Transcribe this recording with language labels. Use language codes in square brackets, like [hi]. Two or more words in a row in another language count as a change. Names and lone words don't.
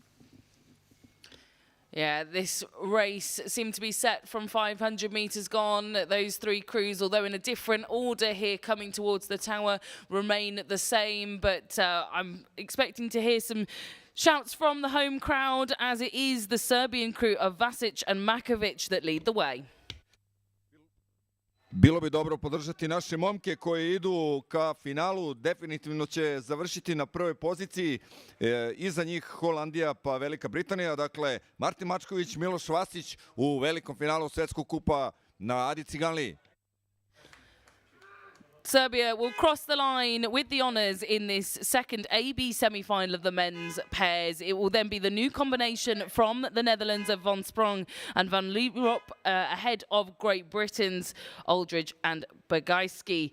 [en] Yeah, this race seemed to be set from 500 metres gone. Those three crews, although in a different order here coming towards the tower, remain the same. But I'm expecting to hear some shouts from the home crowd, as it is the Serbian crew of Vasic and Makovic that lead the way. [sr] Bilo bi dobro podržati naše momke koji idu ka finalu. Definitivno će završiti na prvoj poziciji. Iza njih Holandija pa Velika Britanija. Dakle, Martin Mačković, Miloš Vasić u velikom finalu Svetskog kupa na Adi Ciganliji. [en] Serbia will cross the line with the honours in this second AB semi-final of the men's pairs. It will then be the new combination from the Netherlands of Van Sprong and Van Lierop ahead of Great Britain's Aldridge and Bagajski.